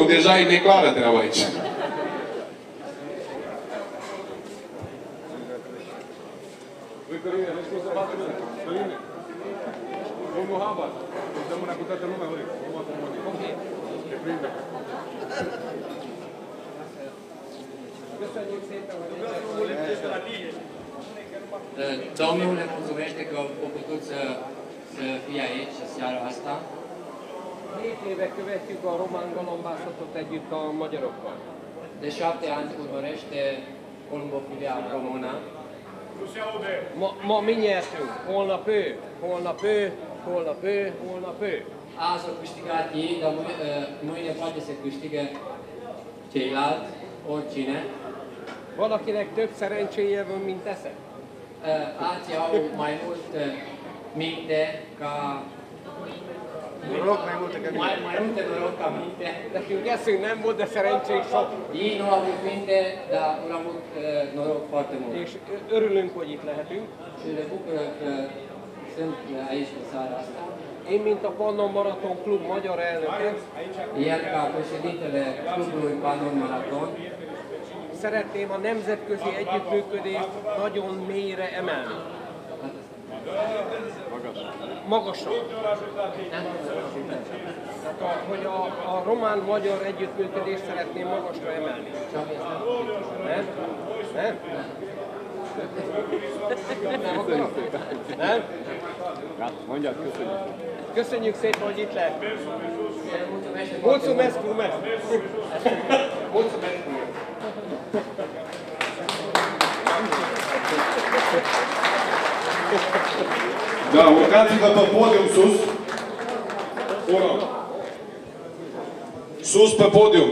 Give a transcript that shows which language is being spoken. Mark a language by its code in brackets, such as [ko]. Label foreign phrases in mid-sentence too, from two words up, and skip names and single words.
[ro] Deja e neclară treaba aici. Domnul Habar, îți dă mâna cu toată lumea, vrei? Domnul ne mulțumește că a putut să fie aici seara asta. [hu] 7 éve követjük a román galambászatot együtt a magyarokkal. [ro] De 7 ani urmărește columbofilia română. [hu] Ma mi nyertünk, holnap ő, holnap ő, holnap ő, holnap ő. [ro] Azi au câștigat ei, dar mâine poate să câștigă ceilalți, oricine. [hu] Valakinek több szerencséje van, mint esze. [ro] Alții au mai mult minte ca... Noroc mai multe ca minte. Mai multe noroc ca minte. [hu] Nekünk eszünk nem volt, de szerencsénk sok. [ro] Ei nu au avut minte, dar au avut noroc foarte mult. [hu] És örülünk, hogy itt lehetünk. [ro] Și le bucură că sunt aici în seara asta. [hu] Én, mint a Pannon Maraton Klub magyar elnöke, [ro] iar ca președintele Clubului Pannon Maraton, [hu] szeretném a nemzetközi együttműködést nagyon mélyre emelni. Magasra. Tehát, hogy a román-magyar együttműködést szeretném magasra emelni. Nem? Nem? Nem akarok? Nem? Mondjad, köszönjük. Köszönjük szépen, hogy itt lehet. [ro] Mulțumesc frumos! Mulțumesc frumos! Da, urcați-vă pe podium sus. Sus pe podium.